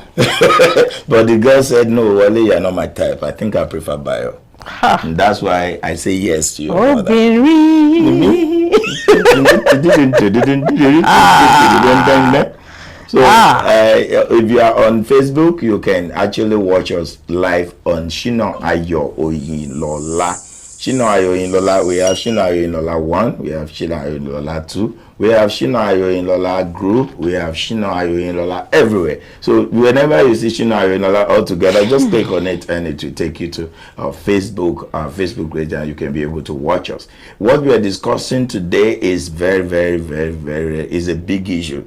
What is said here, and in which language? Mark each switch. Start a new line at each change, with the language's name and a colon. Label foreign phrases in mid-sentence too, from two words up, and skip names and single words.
English: But the girl said, no, Wale, you're not my type. I think I prefer Bayo. And that's why I say yes to your mother. So if you are on Facebook, you can actually watch us live on Shino Ayo Oyinlola. Shino Ayo Oyinlola, we have Shino Ayo Oyinlola 1, we have Shino Ayo Oyinlola 2, we have Shino Ayo Oyinlola group, we have Shino Ayo Oyinlola everywhere. So whenever you see Shino Ayo Oyinlola all together, just click on it and it will take you to our Facebook page, and you can be able to watch us. What we are discussing today is is a big issue.